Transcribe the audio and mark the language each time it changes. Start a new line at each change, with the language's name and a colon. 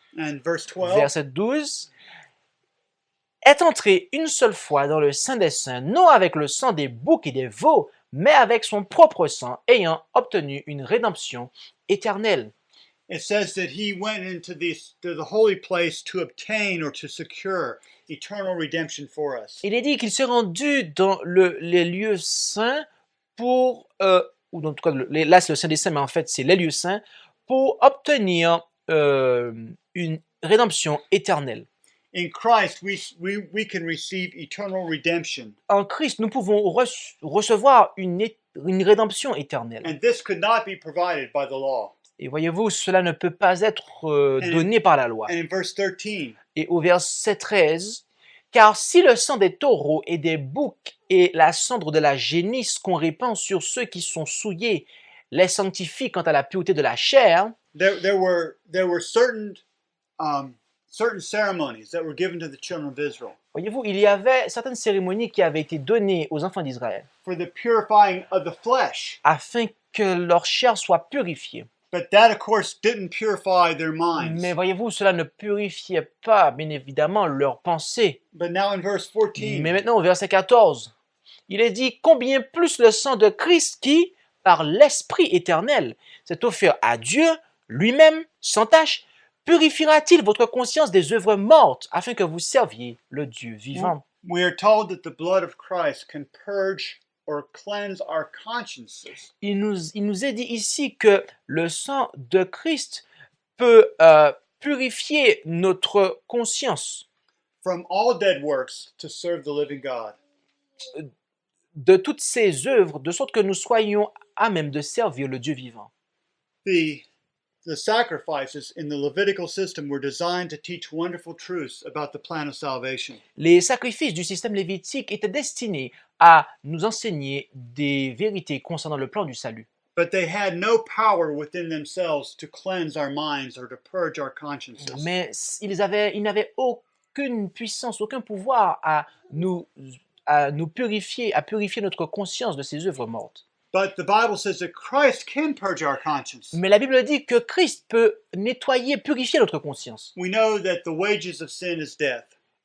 English: And verse 12,
French: verset 12, est entré une seule fois dans le Saint des Saints, non avec le sang des boucs et des veaux, mais avec son propre sang, ayant obtenu une rédemption éternelle.
English: It says that he went into the holy place to obtain or to secure eternal redemption for us.
French: Il est dit qu'il s'est rendu dans les lieux saints pour, ou en tout cas, là c'est le Saint des Saints, mais en fait c'est les lieux saints, pour obtenir une rédemption éternelle.
English: In Christ, we can receive eternal redemption.
French: En Christ, nous pouvons recevoir une rédemption éternelle.
English: And this could not be provided by the law.
French: Et voyez-vous, cela ne peut pas être donné par la loi.
English: And in verse 13,
French: Et au verset 13, car si le sang des taureaux et des boucs et la cendre de la génisse qu'on répand sur ceux qui sont souillés les sanctifie quant à la pureté de la chair,
English: there were certain ceremonies that were given to the children of Israel
French: voyez-vous, il y avait certaines cérémonies qui avaient été données aux enfants d'Israël
English: for the purifying of the flesh.
French: afin que leur chair soit purifiée.
English: But that, of course, didn't purify their minds.
French: Mais voyez-vous, cela ne purifiait pas, bien évidemment, leurs pensées.
English: But now in verse 14,
French: Mais maintenant, au verset 14, il est dit « Combien plus le sang de Christ qui, par l'Esprit éternel, s'est offert à Dieu, lui-même, sans tache, purifiera-t-il votre conscience des œuvres mortes, afin que vous serviez le Dieu vivant. »
English: we are told that the blood of Christ can purge or cleanse our consciences
French: Il nous est dit ici que le sang de Christ peut purifier notre conscience
English: from all dead works to serve the living God.
French: de toutes ces œuvres, de sorte que nous soyons à même de servir le Dieu vivant.
English: The sacrifices in the Levitical system were designed to teach wonderful truths about the plan of salvation.
French: Les sacrifices du système lévitique étaient destinés à nous enseigner des vérités concernant le plan du salut.
English: But they had no power within themselves to cleanse our minds or to purge our consciences.
French: Mais ils n'avaient aucune puissance, aucun pouvoir à nous purifier, à purifier notre conscience de ces œuvres mortes.
English: But the Bible says that Christ can purge our conscience.
French: Mais la Bible dit que Christ peut nettoyer, purifier notre conscience.
English: We know that the wages of sin is death.